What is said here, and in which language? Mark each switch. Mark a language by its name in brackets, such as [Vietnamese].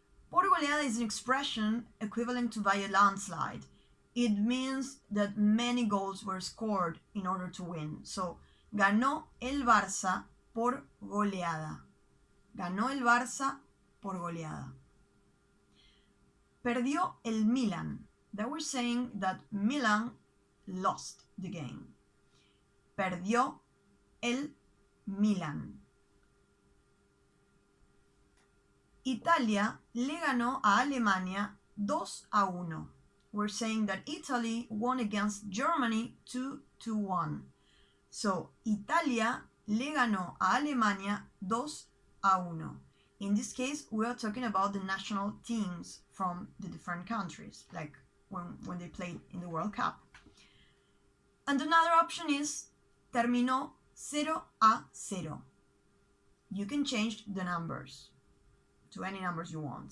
[Spanish] Por goleada [English] is an expression equivalent to by a landslide. It means that many goals were scored in order to win. [Spanish] So, ganó el Barça por goleada. Ganó el Barça por goleada. Perdió el Milan. [English] That we're saying that Milan lost the game. [Spanish] Perdió el Milan. Italia le ganó a Alemania 2-1. [English] We're saying that Italy won against Germany 2-1. [Spanish] So, Italia le ganó a Alemania 2-1. [English] In this case, we are talking about the national teams from the different countries, like when they played in the World Cup. And another option is [Spanish] terminó 0-0. [English] You can change the numbers to any numbers you want.